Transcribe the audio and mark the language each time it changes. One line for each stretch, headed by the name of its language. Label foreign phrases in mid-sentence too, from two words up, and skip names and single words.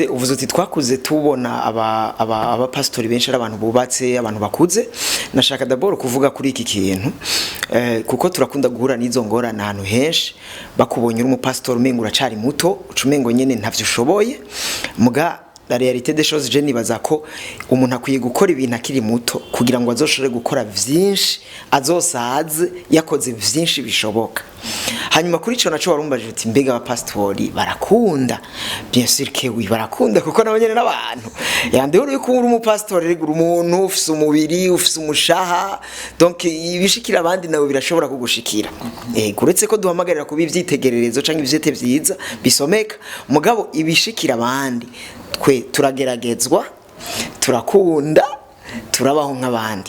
Rundi: Uvuze uti twakuze tubona abapastori benshi ari abantu bubatse, abantu bakuze. Nashaka d'abord kuvuga kuri iki kintu kuko turakunda guhura n'izo ngorane ahantu henshi. Bakubonye uri umupastori umengo uracari muto, ucumengo nyene ntavyo ushoboye. Muga
French: la réalité des choses, je
Rundi: nibaza ko umuntu akwiye gukora ibintu akiri muto kugira ngo azoshore gukora vyinshi, azosaze yakoze vyinshi bishoboka. Hanyuma kuri ico naco warumbaje uti mbega abapastori barakunda?
French: Bien sûr que oui,
Rundi: barakunda kuko nabo nyene n'abantu. Yande uri ko uri umupastori rego umuntu ufise umubiri, ufise umushaha, donc ibishikira abandi nabo birashobora kugushikira. Kuretse ko duhamagarira kuba ivyitegererezo canke ivyete vyiza bisomeka, mugabo ibishikira abandi twe turageragezwa, turakunda, turabaho nk'abandi.